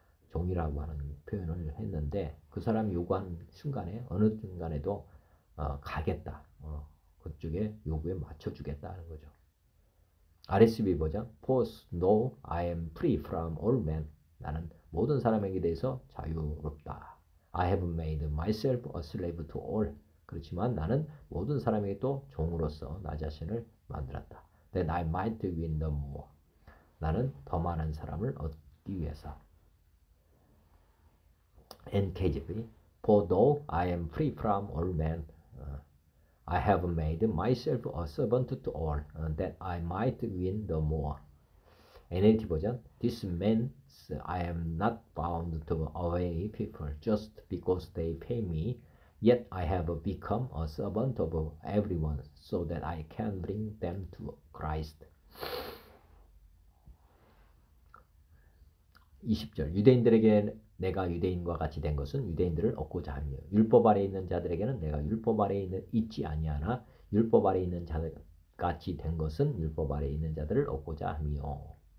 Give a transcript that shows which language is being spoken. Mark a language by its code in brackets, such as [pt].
[ko] 종이라고 하는 표현을 했는데 그 사람이 요구하는 순간에 어느 순간에도 가겠다. 그쪽의 요구에 맞춰주겠다는 거죠. [en] RSV 버전 For know I am free from all men. [ko] 나는 모든 사람에게 대해서 자유롭다. [en] I have made myself a slave to all. [ko] 그렇지만 나는 모든 사람에게 또 종으로서 나 자신을 만들었다. [en] That I might win them more. [ko] 나는 더 많은 사람을 얻기 위해서. [en] NKJV For though I am free from all men, I have made myself a servant to all, that I might win the more. NLT 버전 This means I am not bound to obey people just because they pay me, yet I have become a servant of everyone so that I can bring them to Christ. [ko] 20절 유대인들에게 내가 유대인과 같이 된 것은 유대인들을 얻고자 하며 율법 아래 있는 자들에게는 내가 율법 아래 있지 아니하나 율법 아래 있는 자들 같이 된 것은 율법 아래 있는 자들을 얻고자 하며.